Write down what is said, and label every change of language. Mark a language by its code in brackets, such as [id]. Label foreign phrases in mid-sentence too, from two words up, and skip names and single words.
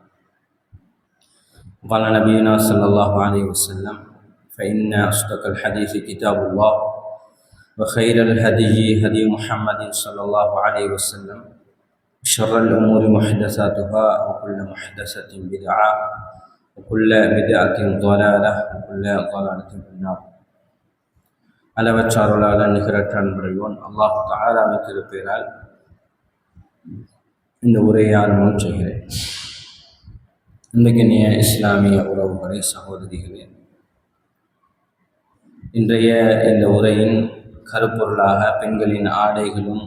[ar] قال نبينا صلى الله عليه وسلم: فإن أصدق الحديث كتاب الله وخير الهدي هدي محمد صلى الله عليه وسلم وشر الأمور محدثاتها وكل محدثة بدعة وكل بدعة ضلالة وكل ضلالة في النار. [ta] அளவற்ற அருளாளன் நிகரற்ற அன்புடையோன் அல்லாஹ் தஆலாவின் திருப்பெயரால் இந்த உரையை ஆரம்பம் செய்கிறேன். அன்பிற்கினிய இஸ்லாமிய உறவுகளே, சகோதரிகளே, இன்றைய இந்த உரையின் கருப்பொருளாக பெண்களின் ஆடைகளும்